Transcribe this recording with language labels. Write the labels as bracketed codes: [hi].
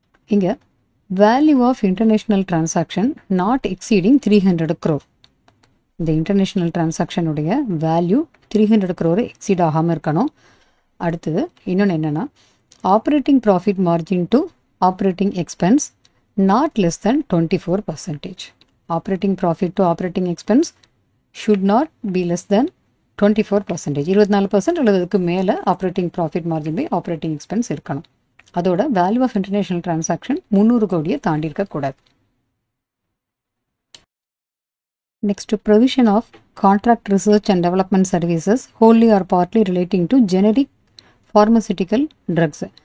[en] இங்கே value of international transaction not exceeding 300 crore. [ta] இந்த international டிரான்சாக்ஷனுடைய value 300 crore exceed ஆகாமல் இருக்கணும். அடுத்தது இன்னொன்று என்னென்னா, operating profit margin to operating expense [en] not less than 24%. Operating profit to operating expense should not be less than 24%. [ta] 24% அல்லது அதுக்கு மேலே operating profit margin by operating expense இருக்கணும். அதோட வேல்யூ ஆஃப் இன்டர்நேஷனல் டிரான்சாக்ஷன் 300 கோடியை தாண்டி இருக்கக்கூடாது. [en] Next, provision of contract research and development services wholly or partly relating to generic pharmaceutical drugs.